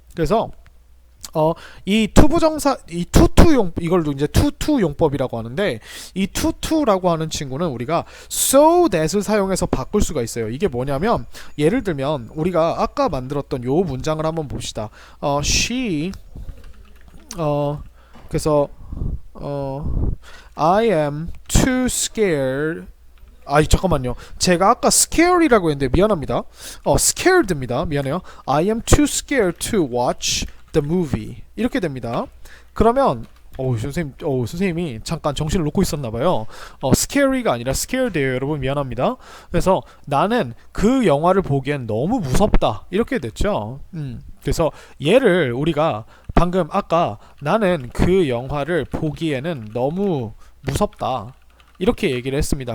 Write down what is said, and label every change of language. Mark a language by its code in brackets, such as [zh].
[ko] 그래서 이 투부정사, 이 투투용, 이걸 이제 투투 용법이라고 하는데, 이 투투라고 하는 친구는 우리가 so that을 사용해서 바꿀 수가 있어요. 이게 뭐냐면, 예를 들면 우리가 아까 만들었던 요 문장을 한번 봅시다. [en] she [ko] 그래서 [en] I am too scared. [ko] 잠깐만요. 제가 아까 scare이라고 했는데 미안합니다. scared입니다. 미안해요. [en] I am too scared to watch the movie. [ko] 이렇게 됩니다. 그러면 선생님이 잠깐 정신을 놓고 있었나봐요. scary가 아니라 scared예요. 여러분 미안합니다. 그래서 나는 그 영화를 보기엔 너무 무섭다. 이렇게 됐죠. 그래서 얘를 우리가 방금 아까 나는 그 영화를 보기에는 너무 무섭다. 이렇게 얘기를 했습니다.